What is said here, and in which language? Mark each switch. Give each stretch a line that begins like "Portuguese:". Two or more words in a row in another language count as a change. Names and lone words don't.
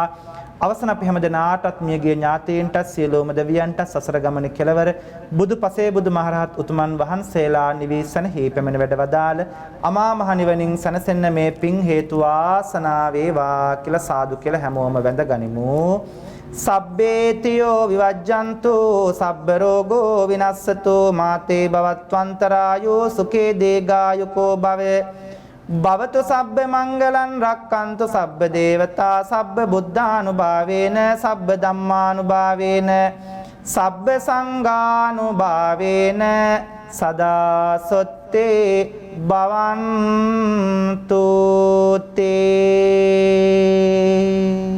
Sinhala: අවසන් අපි හැමදෙනාටත් මියගිය ඥාතීන්ටත් සියලුම දෙවියන්ටත් සසර ගමනේ කෙලවර බුදු පසේ බුදු මහරහත් උතුමන් වහන්සේලා නිවිසනෙහි පැමිණ වැඩවදාල අමා මහ නිවනින් සැනසෙන්න මේ පින් හේතු වාසනා වේවා කියලා සාදු කියලා හැමෝම වැඳ ගනිමු.
Pali: සබ්බේතියෝ විවජ්ජන්තු සබ්බ රෝගෝ විනස්සතු මාතේ භවත්වන්තරායෝ සුඛේ දීඝායුකෝ භවේ භවතු සබ්බ මංගලං රක්칸තු සබ්බ දේවතා සබ්බ බුද්ධානුභාවේන සබ්බ ධම්මානුභාවේන සබ්බ සංඝානුභාවේන සදා සොත්තේ භවන්තු තේ